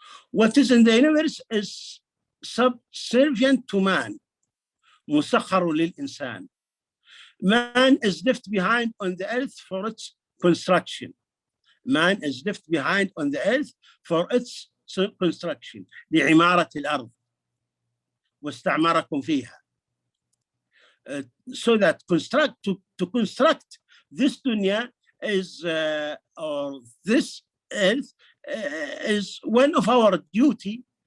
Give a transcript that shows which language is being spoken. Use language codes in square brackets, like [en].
[en] What is in the universe is subservient to man. [ar] مسخر للإنسان. [en] Man is left behind on the earth for its construction. Man is left behind on the earth for its construction. [ar] لعمارة الأرض واستعمركم فيها. [en] So that to construct this dunya is or this earth is one of our duty.